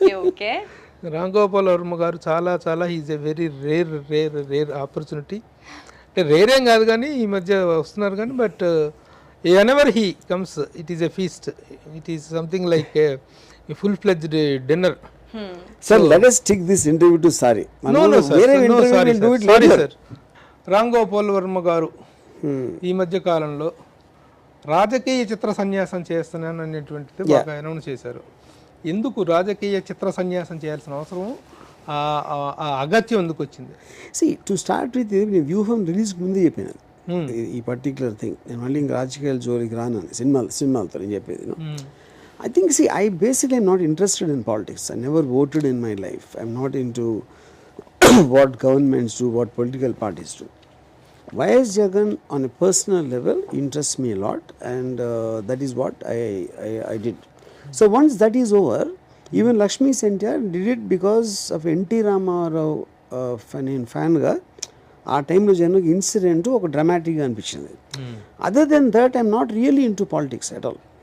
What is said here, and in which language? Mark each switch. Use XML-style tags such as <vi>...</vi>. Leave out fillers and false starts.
<en>okay Ram Gopal Varma</en> <te>గారు చాలా చాలా</te> <en>Is a very rare opportunity.</en> <te>అంటే రేర్ ఏం కాదు కానీ ఈ మధ్య వస్తున్నారు కానీ,</te> <en>But ever he comes it is a feast, it is something like a full fledged dinner. Sir లెట్ us take this interview to Sari. No, sorry, sir.</en> <te>Ram Gopal Varma గారు ఈ మధ్య కాలంలో రాజకీయ చిత్ర సన్యాసం చేస్తున్నాను అనేటువంటిది బాగా అనౌన్స్ చేశారు. ఎందుకు రాజకీయ చిత్ర సన్యాసం చేయాల్సిన అవసరం, ఆ అగత్యం ఎందుకు వచ్చింది?</te> <en>to start with</en> <te>నేను వ్యూహం రిలీజ్ ముందే చెప్పాను ఈ పర్టికులర్ థింగ్. నేను మళ్ళీ ఇంకా రాజకీయాల జోలికి రాను సినిమాలతో నేను చెప్పేది.</te> <en>I think, I basically am not interested in politics. I never voted in my life. I'm not into what governments do, what political parties do. YS Jagan on a personal level interests me a lot, and that is what I did. So once that is over, even Lakshmi Sentyar did it because of NT Ramarao fan ga</en> <te>ఆ టైంలో జనరల్గా incident ఒక డ్రామాటిక్గా అనిపించింది.</te> <en>Other than that I'm not really into politics at all.</en>